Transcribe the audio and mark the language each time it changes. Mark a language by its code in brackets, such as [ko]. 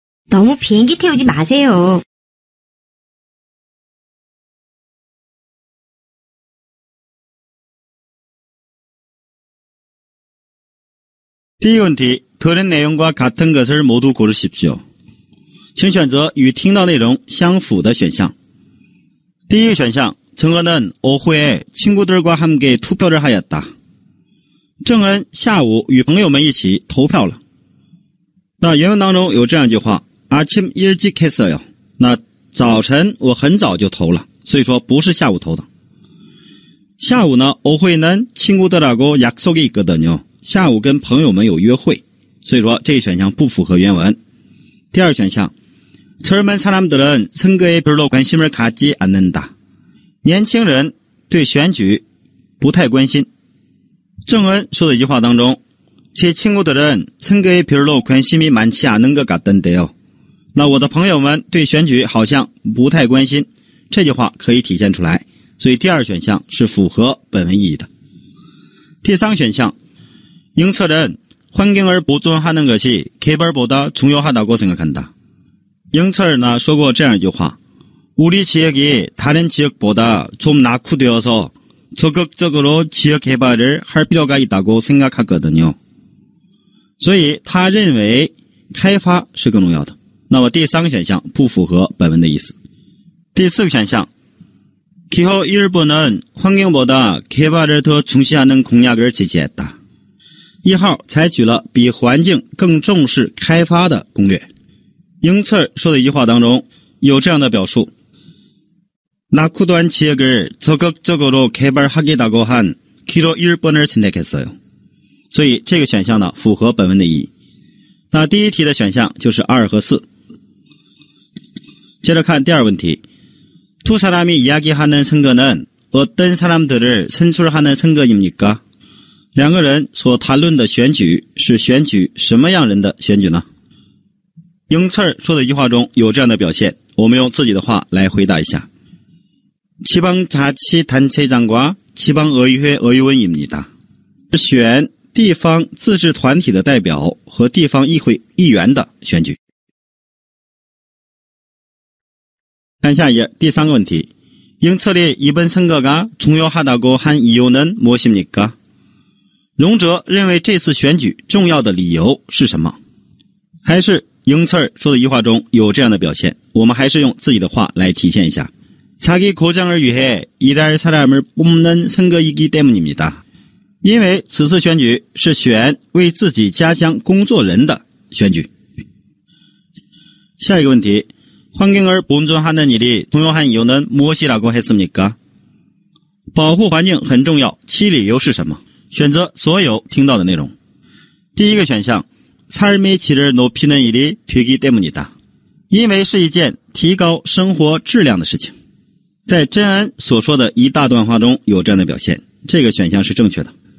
[ko] 너무 비행기 태우지 마세요. [zh] 第一个问题, [ko] 들은 내용과 같은 것을 모두 고르십시오. [zh] 请选择与听到内容相符的选项. 第一个选项, [ko] 정은은 오후에 친구들과 함께 투표를 하였다. [zh] 정은 下午与朋友们一起投票了.那原文当中有这样一句话, [ko] 아침 일찍 했어요. [zh] 那早晨我很早就投了, 所以说不是下午投的. 下午呢, [ko] 오후에는 친구들하고 약속이 있거든요. [zh] 下午跟朋友们有约会, 所以说这一选项不符合原文. 第二选项, [ko] 젊은 사람들은 선거에 별로 관심을 갖지 않는다. [zh] 年轻人对选举不太关心. [ko] 정은 [zh] 说的一句话当中, [ko] 제 친구들은 선거에 별로 관심이 많지 않은 것 같던데요. [zh] 那我的朋友们对选举好像不太关心.这句话可以体现出来, 所以第二选项是符合本文意义的. 第三选项, [ko] 영철은 환경을 보존하는 것이 개발보다 중요하다고 생각한다. 영철 나 [zh] 说过这样一句话, [ko] 우리 지역이 다른 지역보다 좀 낙후되어서 적극적으로 지역 개발을 할 필요가 있다고 생각하거든요. [zh] 所以他认为开发是更重要的.那么第三个选项不符合本文的意思. 第四个选项, [ko] 기호 1번은 환경보다 개발을 더 중시하는 공약을 제시했다. [zh] 1号采取了比环境更重视开发的攻略. [ko] 영철 [zh] 说的一句话当中有这样的表述, [ko] 낙후된 지역을 적극적으로 개발하겠다고 한 기호 1번을 선택했어요. [zh] 所以这个选项呢符合本文的意义.那第一题的选项就是2和4. 接着看第二问题, [ko] 두 사람이 이야기하는 선거는 어떤 사람들을 선출하는 선거입니까? [zh] 两个人所谈论的选举是选举什么样人的选举呢? 영철说的一句话中有这样的表现, 我们用自己的话来回答一下. [ko] 지방자치단체장과 지방의회 의원입니다. [zh] 选地方自治团体的代表和地方议会议员的选举. 看下一页, 第三个问题, [ko] 영철이 이번 선거가 중요하다고 한 이유는 무엇입니까? [zh] 荣哲认为这次选举重要的理由是什么? 还是영철说的一句话中有这样的表现, 我们还是用自己的话来体现一下. [ko] 자기 고장을 위해 일할 사람을 뽑는 선거이기 때문입니다. [zh] 因为此次选举是选为自己家乡工作人的选举. 下一个问题, [ko] 환경을 보존하는 일이 중요한 이유는 무엇이라고 했습니까? [zh] 保护环境很重要, 其理由是什么? 选择所有听到的内容. 第一个选项, [ko] 삶의 질을 높이는 일이 되기 때문이다. [zh] 因为是一件提高生活质量的事情.在真恩所说的一大段话中有这样的表现, 这个选项是正确的.